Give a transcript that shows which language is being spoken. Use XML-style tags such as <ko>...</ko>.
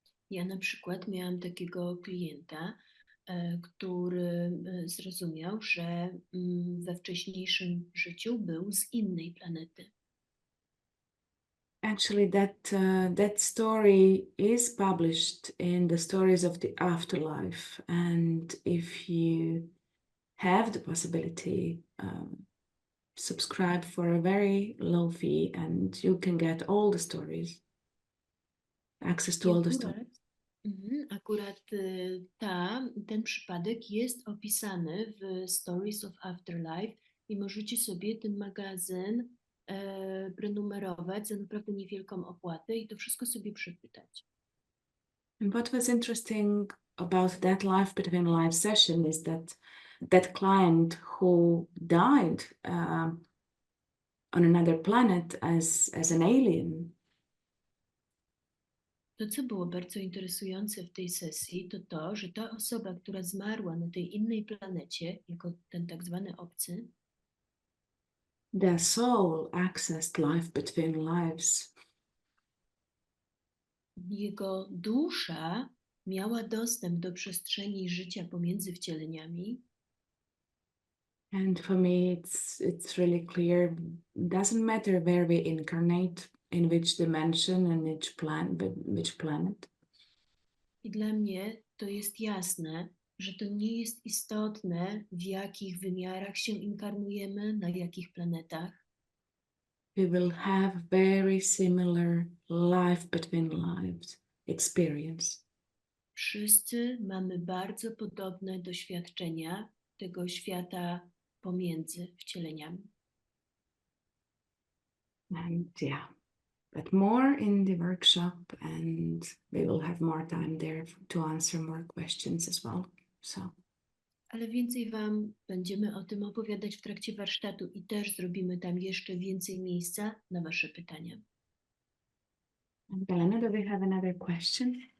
<pl>Ja na przykład miałam takiego klienta, który zrozumiał, że we wcześniejszym życiu był z innej planety.</pl> <en>Actually, that story is published in the Stories of the Afterlife, and if you have the possibility, subscribe for a very low fee, and you can get all the stories, access to all the stories.</en> <pl>Akurat ten przypadek jest opisany w Stories of Afterlife i możecie sobie ten magazyn prenumerować za naprawdę niewielką opłatę i to wszystko sobie przeczytać.</pl> <en>And what was interesting about that Life Between Lives session is that client who died on another planet as an alien.</en> <pl>To, co było bardzo interesujące w tej sesji, to to, że ta osoba, która zmarła na tej innej planecie, jako ten tak zwany obcy,</pl> <en>Their soul accessed life between lives.</en> <pl>jego dusza miała dostęp do przestrzeni życia pomiędzy wcieleniami.</pl> <en>And for me, it's really clear. Doesn't matter where we incarnate, in which dimension and which planet.</en> <pl>I dla mnie to jest jasne, że to nie jest istotne, w jakich wymiarach się inkarnujemy, na jakich planetach.</pl> <en>We will have very similar life between lives experience.</en> <pl>Wszyscy mamy bardzo podobne doświadczenia tego świata pomiędzy wcieleniami.</pl> <en>And yeah, but more in the workshop, and we will have more time there to answer more questions as well. So.</en> <pl>Ale więcej Wam będziemy o tym opowiadać w trakcie warsztatu i też zrobimy tam jeszcze więcej miejsca na Wasze pytania.</pl> <en>Magdalena, do we have another question?</en>